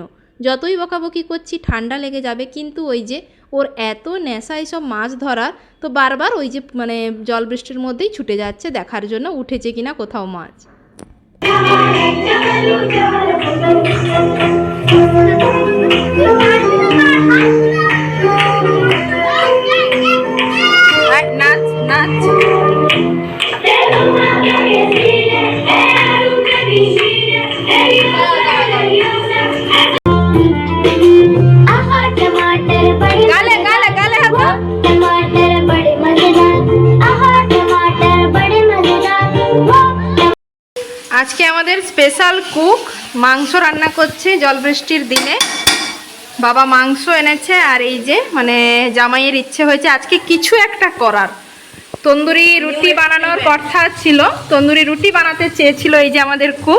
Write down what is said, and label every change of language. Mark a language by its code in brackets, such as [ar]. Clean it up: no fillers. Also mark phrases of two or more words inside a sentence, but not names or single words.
[bn] যতই বকাবকি করছি ঠান্ডা লেগে যাবে, কিন্তু ওই যে ওর এত নেশা এইসব মাছ ধরার, তো বারবার ওই যে মানে জল বৃষ্টির মধ্যেই ছুটে যাচ্ছে দেখার জন্য উঠেছে কিনা কোথাও মাছ। নাচ নাচ। [hi] गाले गाले गाले हाथ। टमाटर बड़े मजेदार, आहा टमाटर बड़े मजेदार। [bn] আজকে আমাদের স্পেশাল কুক মাংস রান্না করছে জল বৃষ্টির দিনে। বাবা মাংস এনেছে, আর এই যে মানে জামাইয়ের ইচ্ছে হয়েছে আজকে কিছু একটা করার। তন্দুরি রুটি বানানোর কথা ছিল, তন্দুরি রুটি বানাতে চেয়েছিল এই যে আমাদের কুক।